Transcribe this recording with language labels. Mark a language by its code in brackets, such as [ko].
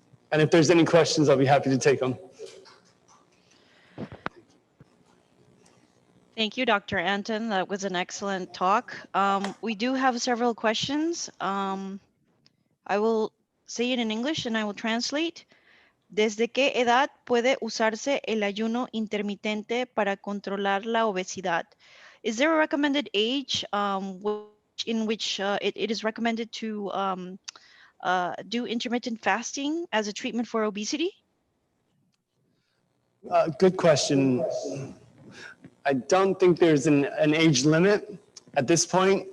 [en] And if there's any questions, I'll be happy to take them. Thank you, Dr. Anton. That was an excellent talk. We do have several questions. I will say it in English and I will translate. [es] ¿Desde qué edad puede usarse el ayuno intermitente para controlar la obesidad? [en] Is there a recommended age in which it is recommended to do intermittent fasting as a treatment for obesity? Good question. I don't think there's an age limit at this point.